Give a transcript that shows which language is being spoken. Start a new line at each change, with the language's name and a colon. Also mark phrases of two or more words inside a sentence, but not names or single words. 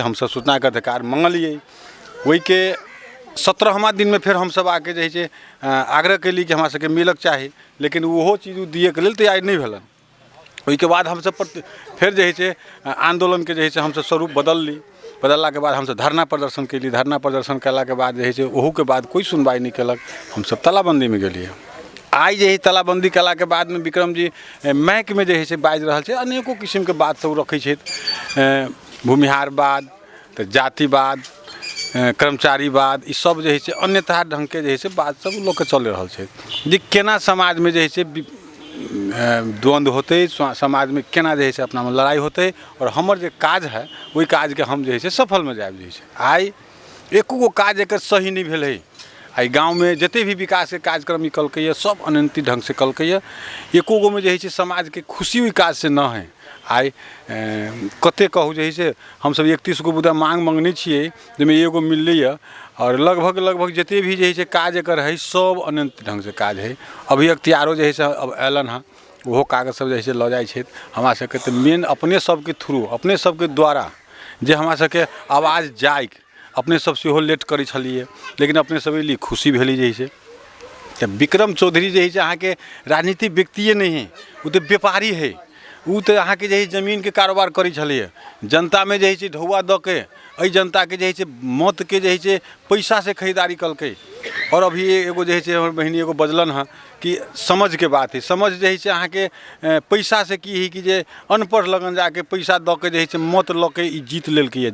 Maithili: हम सब सूचना के अधिकार मांगलिए। वही के 17वां दिन में फिर हम सब आके जे है से आग्रह कैली कि हमरा सबके मिलक चाही, लेकिन वो चीज़ दिए के लेल तैयार नहीं भेलन। वही के बाद हम सब फिर जे है से आंदोलन के जे है से हम सब स्वरूप बदलला के बाद हम सब धरना प्रदर्शन कैली। धरना प्रदर्शन कैला के बाद जे है से ओहू के बाद कोई सुनवाई नहीं केलक। हम सब तालाबंदी में गेलिए। आई जे है तालाबंदी कैला के बाद में विक्रम जी महक में जे है से बाजि रहल छै अनेको किस्म के बात सब रखै छै। भूमिहारवाद तो जातिवाद कर्मचारीवाद ई सब जे है से अन्यथा ढंग के जे है से बात सब लोग के चल रहल छै जे केना समाज में जे है से द्वंद्व होते, समाज में केना जे है से अपना में लड़ाई होते और हमर जे काज है वही काज के हम जे है से सफल में जाए। जे आई एको गो काज एक सही नहीं भेल है। आई गाँव में जते भी विकास के कार्यक्रम निकलकै सब अनंती ढंग से कलकै। एको गो में जे है से समाज के खुशी हुई काज से न है। आई कते कहू जे है से हम सब 31 गो बुदा मांगने छिए जिसमें एगो मिललै और लगभग जते भी जे है से काज एकर है सब अनंत ढंग से काज है। अभी अख्तियारो जे है से अब ऐलन है वो कागज सब जे है से ल जाए छै। हमरा सबके तो मेन अपने सबके थ्रू अपने सबके द्वारा जे हमरा सबके आवाज़ जाए अपने सब सेहो लेट करै छलिए, लेकिन अपने सब लिए खुशी भेली जे है से। तो विक्रम चौधरी जे है से अहाँ के राजनीतिक व्यक्तिये नहीं है, वो तो व्यापारी है। वो तो अहाँ के जे है जमीन के कारोबार करै छलिए। जनता में जे है से ढौआ द के अई जनता के जे है से मत के जे है से पैसा से खरीदारी कलकै। और अभी एगो जे है से हमर बहिनी एगो बजलन है कि समझ के बात है। समझ जे है से अहाँ के पैसा से की है कि जे अनपढ़ लगन जाके पैसा द के जे है से मत ल के जीत लेलकै।